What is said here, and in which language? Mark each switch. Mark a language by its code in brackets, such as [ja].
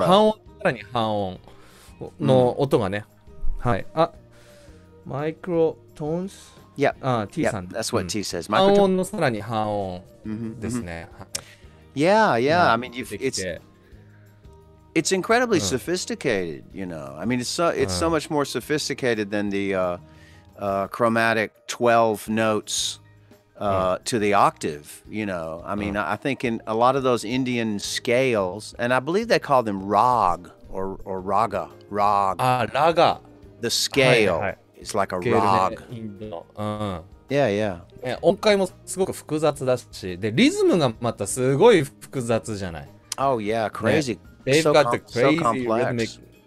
[ja] 半音、さらに半音の音がね。はい。マイクロトーンズ [en] Yeah, [ja] T さん。 [en] That's what T says. [ja] 半音のさらに半音ですね。 [en] Yeah, I mean, it's incredibly sophisticated, you know. I mean, it's so much more sophisticated than the chromatic 12 notes to the octave, you know. I mean, I think in a lot of those Indian scales, and I believe they call them rag or raga. Raga. The scale is like a rag. Yeah. [ja] 音階もすごく複雑だし、でリズムがまたすごい複雑じゃない。 [en] Oh yeah, crazy. They've got the crazy rhythmic.